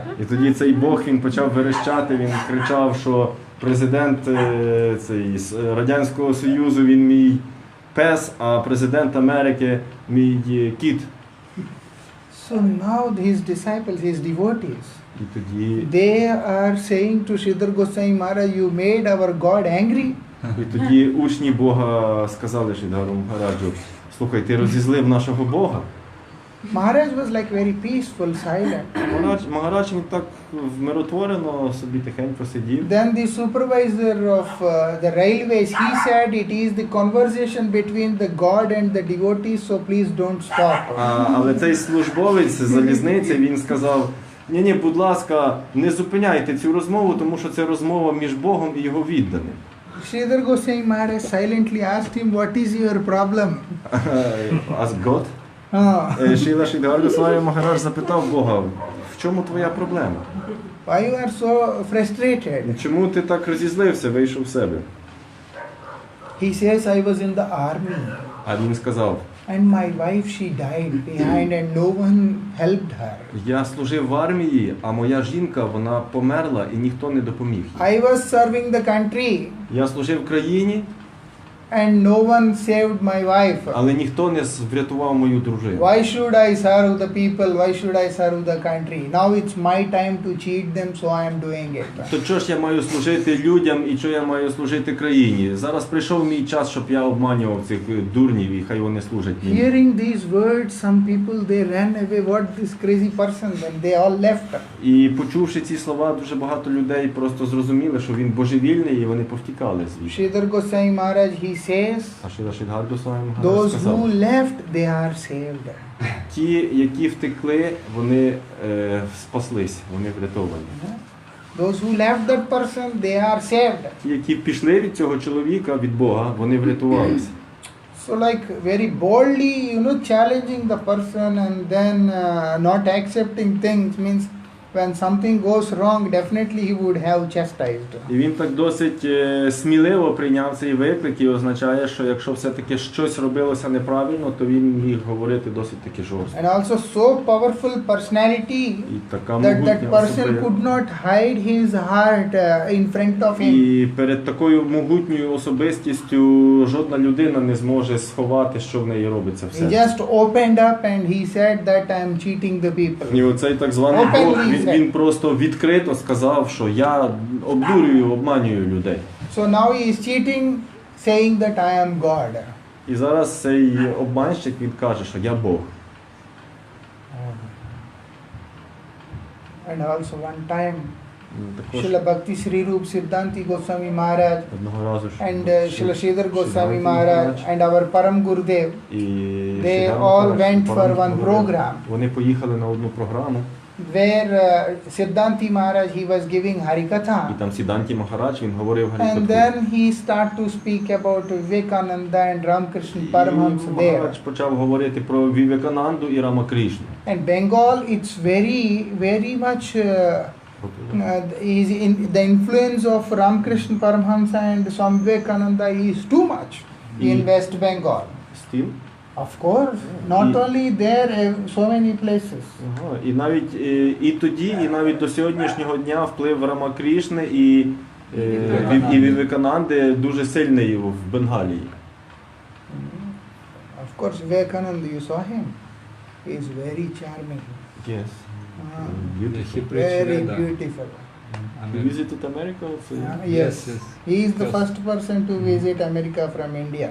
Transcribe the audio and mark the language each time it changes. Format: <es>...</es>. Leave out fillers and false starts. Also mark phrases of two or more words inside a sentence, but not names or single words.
<uk>І тоді цей Бог, він почав верещати, він кричав, що президент Радянського Союзу, він мій пес, а президент Америки мій кіт.</uk> <en>So now his disciples, his devotees,</en> <uk>І тоді,</uk> <en>they are saying to Sridhar Goswami Maharaj, you made our God angry.</en> <uk>учні Бога сказали Шридхару Махараджу, слухай, ти розізлив нашого Бога.</uk> <en>Maharaj was like very peaceful, silent.</en> <uk>Махарадж він так вмиротворено собі тихенько сидів.</uk> <en>Then the supervisor of the railways, he said it is the conversation between the God and the devotees, so please don't stop.</en> <uk>Але цей службовець залізниці, він сказав, ні, будь ласка, не зупиняйте цю розмову, тому що це розмова між Богом і його відданим.</uk> <en>Sridhar Goswami Maharaj silently asked him, what is your problem? As God?</en> <uk>Шріла Шридхар Госвамі Махарадж запитав Бога, в чому твоя проблема?</uk> <en>Why you are so frustrated?</en> <uk>Чому ти так розізлився, вийшов в себе?</uk> <en>He says, I was in the army</en> <uk>А він сказав,</uk> <en>and my wife, she died behind and no one helped her.</en> <uk>я служив в армії, а моя жінка, вона померла і ніхто не допоміг їй.</uk> <en>I was serving the country</en> <uk>Я служив країні,</uk> <en>and no one saved my wife.</en> <uk>Але ніхто не врятував мою дружину.</uk> <en>Why should I serve the people? Why should I serve the country? Now it's my time to cheat them, so I am doing it.</en> <uk>То чого ж я маю служити людям і чого я маю служити країні? Зараз прийшов мій час, щоб я обманював цих дурнів і хай вони служать мені.</uk> <en>Hearing these words, some people they ran away. What this crazy person? Then they all left.</en> <uk>І почувши ці слова, дуже багато людей просто зрозуміли, що він божевільний, і вони повтікали звідси.</uk> <en>Sridhar Goswami Maharaj, he says,</en> <uk>А Шріла Шридхар Госвамі Магараш</uk> <en>those</en> <uk>сказав,</uk> <en>who left, they are saved.</en> <uk>ті, які втекли, вони спаслись, вони врятовані.</uk> <en>Those who left that person, they are saved.</en> <uk>Ті, які пішли від цього чоловіка, від Бога, вони врятувалися.</uk> <en>So like very boldly, challenging the person and then not accepting things means when something goes wrong, definitely he would have chastised.</en> <uk>І він так досить сміливо прийняв цей виклик і означає, що якщо все-таки щось робилося неправильно, то він міг говорити досить таки жорстко.</uk> <en>And also so powerful personality</en> <uk>І така</uk> <en>that</en> <uk>могутня</uk> <en>person</en> <uk>особа.</uk> <en>could not hide his heart in front of him.</en> <uk>І перед такою могутньою особистістю жодна людина не зможе сховати, що в неї робиться в</uk> <en>He</en> <uk>серці.</uk> <en>just opened up and he said that I am cheating the people.</en> <uk>І оцей так званий Бог, він просто відкрито сказав, що я обдурюю, обманюю людей.</uk> <en>So now he is cheating, saying that I am God.</en> <uk>І зараз цей обманщик, він каже, що я Бог.</uk> <en>And also one time,</en> <uk>Також Srila Bhakti Sri Rup Siddhanti Goswami Maharaj одного разу</uk> <en>and Srila Sridhar Goswami Maharaj and our Param Gurudev,</en> <uk>і</uk> <en>they</en> <uk>Шридхар</uk> <en>all</en> <uk>Магараш,</uk> <en>went for</en> <uk>Парам</uk> <en>one</en> <uk>Гурудев.</uk> <en>program</en> <uk>Вони поїхали на одну програму,</uk> <en>where Siddhanti Maharaj, he was giving</en> <uk>і Harikatha. там Сіданті Махарадж, він говорив</uk> <en>And</en> <uk>Гарікатху.</uk> <en>then he started to speak about Vivekananda and Ramakrishna Paramahamsa there.</en> <uk>Махарадж почав говорити про Вівекананду і Рамакришну.</uk> <en>And Bengal, it's very, very much is in the influence of Ramakrishna Paramahamsa and Swami Vivekananda is too much in West Bengal.</en> <uk>Стіл.</uk> <en>Of course, not only there, so many places.</en> <uk>Ага. І навіть і тоді, і навіть до сьогоднішнього дня вплив Рамакришни і Вівекананди дуже сильний в Бенгалії.</uk> <en>Of course, Vivekananda, you saw him. He is very charming. Yes. He preached Very Veda. beautiful. You visited America? Yes. yes. He is the Yes. first person to visit America from India.</en>